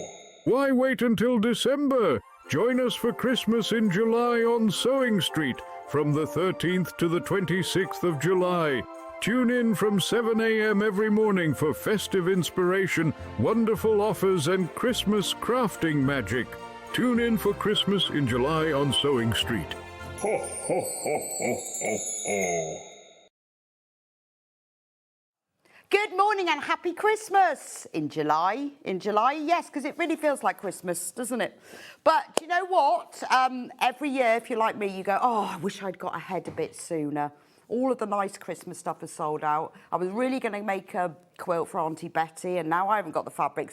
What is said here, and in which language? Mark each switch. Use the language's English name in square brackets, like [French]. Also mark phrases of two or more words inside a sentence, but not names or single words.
[English] Why wait until December? Join us for Christmas in July on SewingStreet from the 13th to the 26th of July. Tune in from 7 a.m. every morning for festive inspiration, wonderful offers, and Christmas crafting magic. Tune in for Christmas in July on SewingStreet. Ho, ho, ho, ho, ho, ho. Good morning and happy Christmas in July. In July, yes, because it really feels like Christmas, doesn't it? But do you know what? Every year, if you're like me, you go, oh, I wish I'd got ahead a bit sooner. All of the nice Christmas stuff is sold out. I was really going to make a quilt for Auntie Betty, and now I haven't got the fabric.